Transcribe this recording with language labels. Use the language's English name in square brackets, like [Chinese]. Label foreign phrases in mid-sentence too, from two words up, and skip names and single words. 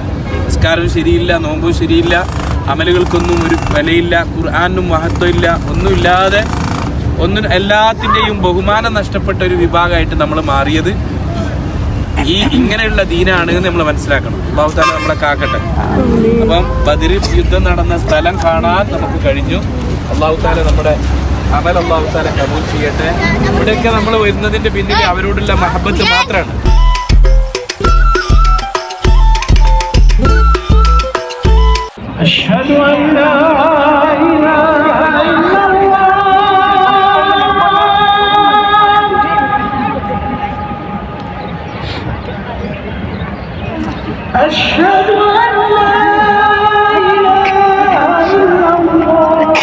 [Malayalam] നിസ്കാരവും ശരിയില്ല, നോമ്പും ശരിയില്ല, അമലുകൾക്കൊന്നും ഒരു വിലയില്ല, ഖുർആനും മഹത്വമില്ല, ഒന്നുമില്ലാതെ എല്ലാത്തിൻ്റെയും ബഹുമാനം നഷ്ടപ്പെട്ട ഒരു വിഭാഗമായിട്ട് നമ്മൾ മാറിയത് ഇങ്ങനെയുള്ള ദീനാണ് എന്ന് നമ്മൾ മനസ്സിലാക്കണം. [Arabic] الله تعالى [Malayalam] നമ്മളെ കാക്കട്ടെ. അപ്പം ബദർ യുദ്ധം നടന്ന സ്ഥലം കാണാൻ നമുക്ക് കഴിഞ്ഞു. [Arabic] الله تعالى [Malayalam] നമ്മുടെ അമൽ [Arabic] الله تعالى [Malayalam] കബൂൽ ചെയ്യട്ടെ. ഇവിടെയൊക്കെ നമ്മൾ വരുന്നതിന്റെ പിന്നിൽ അവരോടുള്ള മഹബത്ത് മാത്രമാണ്. [Arabic] أشهد أن لا إله إلا الله أشهد أن لا إله إلا الله